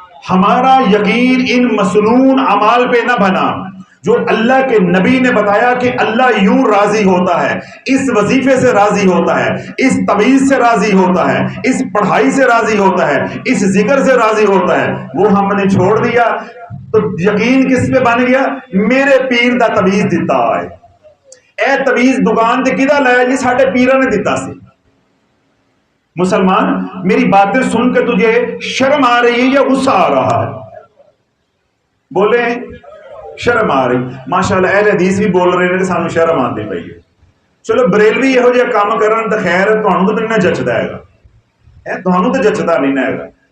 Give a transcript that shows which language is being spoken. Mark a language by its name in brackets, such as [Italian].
[Urdu] ہمارا یقین ان مسنون اعمال پہ نہ بنا جو اللہ کے نبی نے بتایا کہ اللہ یوں راضی ہوتا ہے، اس وظیفے سے راضی ہوتا ہے، اس تعویذ سے راضی ہوتا ہے، اس پڑھائی سے راضی ہوتا ہے، اس ذکر سے راضی ہوتا ہے، وہ ہم نے چھوڑ دیا. تو یقین کس پہ بن گیا؟ میرے پیر دا تعویذ دیتا ہے. [Punjabi] اے تعویذ دکان تے کدا لایا جی؟ ساڈے پیرا نے دیتا سی. [Urdu] مسلمان میری باتیں سن کے تجھے شرم آ رہی ہے یا غصہ آ رہا ہے؟ بولے شرم آ رہی. ماشاءاللہ اہل حدیث بھی بول رہے ہیں کہ سانو شرم آتی پئی ہے. [Punjabi] چلو بریلوی یہو جہا کام کرن تے خیر تہانوں تو نہیں جچدا ہے گا، تہانوں تو جچدا نہیں ہے گا.